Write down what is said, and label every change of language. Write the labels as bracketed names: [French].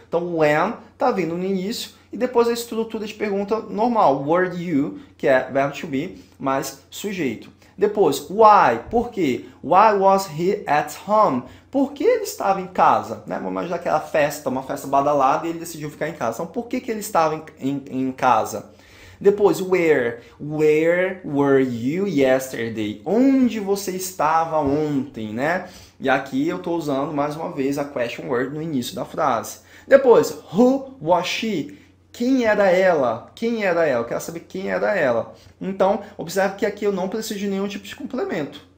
[Portuguese] Então, when tá vindo no início e depois a estrutura de pergunta normal, were you, que é verbo to be, mais sujeito. Depois, [English] why? [Portuguese] Por quê? [English] Why was he at home? [Portuguese] Por que ele estava em casa? Né? Vamos imaginar aquela festa, uma festa badalada, e ele decidiu ficar em casa. Então, por que ele estava em casa? Depois, where? [English] Where were you yesterday? [Portuguese] Onde você estava ontem, né? E aqui eu estou usando, mais uma vez, a question word no início da frase. Depois, [English] who was she? [Portuguese] Quem era ela? Quem era ela? Eu quero saber quem era ela. Então, observe que aqui eu não preciso de nenhum tipo de complemento.